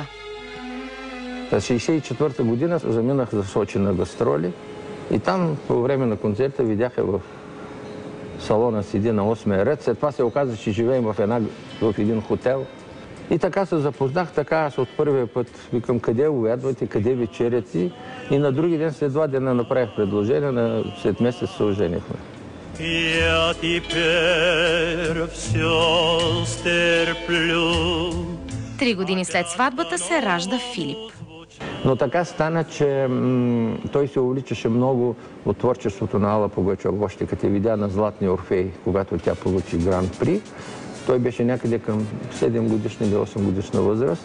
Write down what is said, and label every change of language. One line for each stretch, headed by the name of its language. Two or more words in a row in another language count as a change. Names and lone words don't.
Bulgarian: През 1964 година заминах за Сочи на гастроли и там по време на концерта видяха в салона седи на 8-я ред. След това се оказа, че живеем в един хотел. И така се запознах, така аз от първия път викам, къде увядвате, къде вечеряте. И на други ден, след 2 дена направих предложение, след месец се оженихме.
Russian: Я теперь все стерплю.
Bulgarian: 3 години след сватбата се ражда Филип. Но така стана, че той се увличаше много от творчеството на Ала Пугачова. Още като я видя на Златния Орфей, когато тя получи Гран-при, той беше някъде към 7 годишна или 8 годишна възраст.